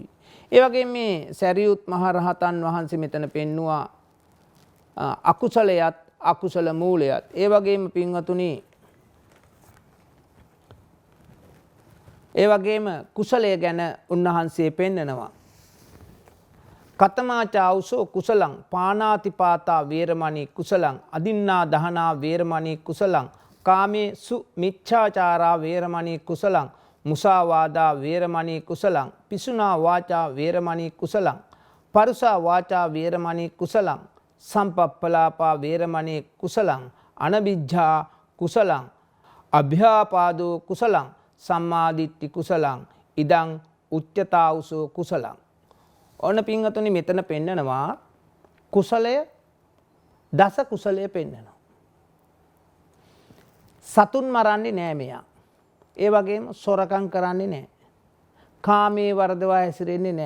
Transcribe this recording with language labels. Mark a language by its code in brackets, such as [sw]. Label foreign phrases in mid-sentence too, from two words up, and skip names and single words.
[si] ඒ වගේම මේ සරියුත් මහ රහතන් වහන්සේ මෙතන පෙන්නවා අකුසලයත් අකුසල මූලයත්. ඒ වගේම පින්වතුනි ඒ වගේම කුසලය ගැන උන්වහන්සේ පෙන්නනවා. [pi] කතමාචාවුසෝ කුසලං පානාතිපාතා වේරමණී කුසලං අදින්නා දහනා වේරමණී කුසලං කාමේසු මිච්ඡාචාරා වේරමණී කුසලං මුසාවාදා වේරමණී කුසලං පිසුනා වාචා වේරමණී කුසලං පරුසා වාචා වේරමණී කුසලං සම්පප්පලාපා වේරමණී කුසලං අනබිජ්ජා කුසලං අභ්‍යාපාදෝ කුසලං සම්මාදිට්ඨි කුසලං ඉදං උච්චතාවුසෝ කුසලං. [si] ඔන්න පින්වතුනි මෙතන පෙන්නනවා කුසලය දස කුසලය පෙන්නනවා. සතුන් මරන්නේ නෑ මෙයා. ඒ වගේම සොරකම් කරන්නේ නෑ. කාමයේ වර්ධවා හැසිරෙන්නේ නෑ.